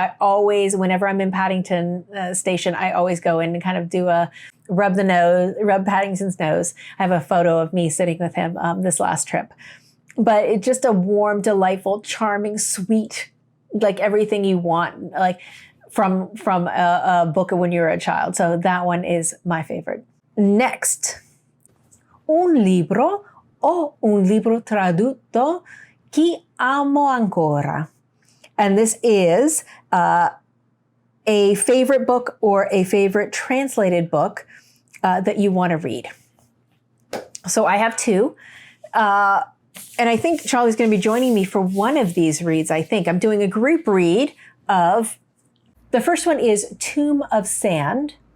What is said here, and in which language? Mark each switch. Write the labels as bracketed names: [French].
[English] I always, whenever I'm in Paddington Station, I always go in and kind of do a rub Paddington's nose. I have a photo of me sitting with him this last trip. But it's just a warm, delightful, charming, sweet, like everything you want, like from a book of when you were a child. So that one is my favorite. [Italian] Next, un libro o un libro tradotto che amo ancora. [English] And this is a favorite book or a favorite translated book that you want to read. So I have 2. And I think Charlie's going to be joining me for one of these reads, I think. I'm doing a group read of, the first one is Tomb of Sand.